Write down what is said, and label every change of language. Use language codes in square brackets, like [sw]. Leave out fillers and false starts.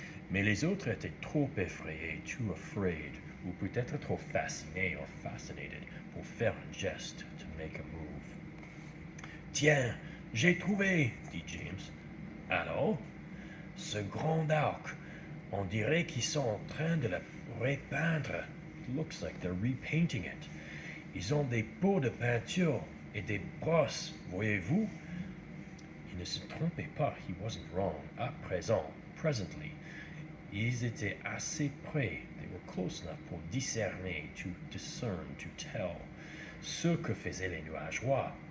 [fr] Mais les autres étaient trop effrayés, [en] too afraid, [fr] ou peut-être trop fascinés [en] or fascinated [fr] pour faire un geste, [en] to make a move. [fr] Tiens, j'ai trouvé, dit James. Alors? Ce grand arc, on dirait qu'ils sont en train de le repeindre. [en] It looks like they're repainting it. [fr] Ils ont des pots de peinture et des brosses, voyez-vous? Il ne se trompait pas, [en] he wasn't wrong. [fr] À présent, [en] presently, [fr] ils étaient assez près, [en] they were close enough [fr] pour discerner, [en] to discern, to tell, [fr] ce que faisaient les nuageois.